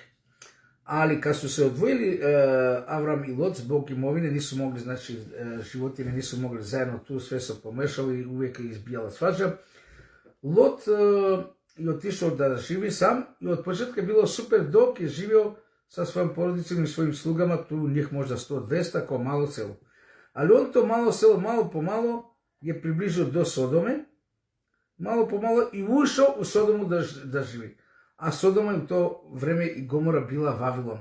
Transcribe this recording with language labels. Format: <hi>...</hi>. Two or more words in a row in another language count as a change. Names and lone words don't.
<sr>Али кога су се одвоили Аврам и Лот због имовине, нису могли, значи животине нису могли заедно, ту све се помешало и увек избијала сваđа. Лот и отишол да живи сам и од почетка било супер, док е живео sa svojom porodicom i svojim slugama, tu njih možda 100-200 kao malo selo. Ali on to malo selo, malo po malo, je približio do Sodome, malo po malo i ušao u Sodomu da živi. A Sodoma je u to vreme i Gomora bila Vavilon.</sr>